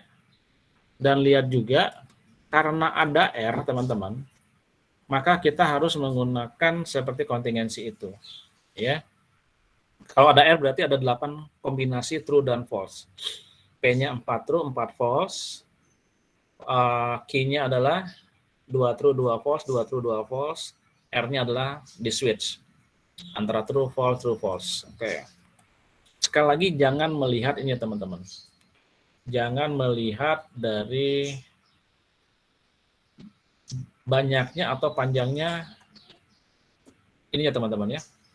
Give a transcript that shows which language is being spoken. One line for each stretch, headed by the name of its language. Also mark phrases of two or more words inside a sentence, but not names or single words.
Indonesian: Dan lihat juga, karena ada R, teman-teman, maka kita harus menggunakan seperti kontingensi itu. Ya. Kalau ada R berarti ada 8 kombinasi true dan false.
English: P-nya 4 true, 4 false.
Indonesian: Q-nya adalah
English: 2 true, 2 false, 2 true, 2 false.
Indonesian: R-nya adalah di switch. Antara true, false. Oke. Sekali lagi, jangan melihat ini teman-teman. Jangan melihat dari banyaknya atau panjangnya ini ya teman-teman ya.